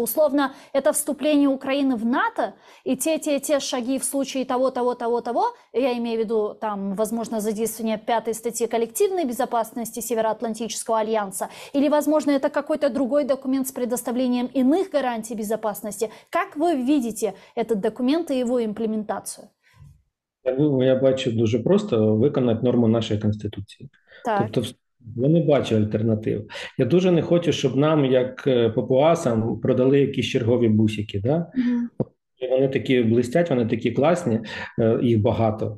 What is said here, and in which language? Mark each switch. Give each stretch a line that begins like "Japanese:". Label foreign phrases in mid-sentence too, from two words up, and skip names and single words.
Russian: Условно, это вступление Украины в НАТО и те шаги в случае того, я имею в виду там, возможно, задействование 5 статьи коллективной безопасности Североатлантического альянса, или, возможно, это какой-то другой документ с предоставлением иных гарантий безопасности. Как вы видите этот документ и его имплементацию?
Ukrainian: Я бачу дуже просто виконати норму нашої Конституції. Так. Тобто я не бачу альтернатив. Я дуже не хочу, щоб нам, як папуасам, продали якісь чергові бусики.
Russian: Да?
Ukrainian: Вони такі блистять, вони такі класні, їх багато.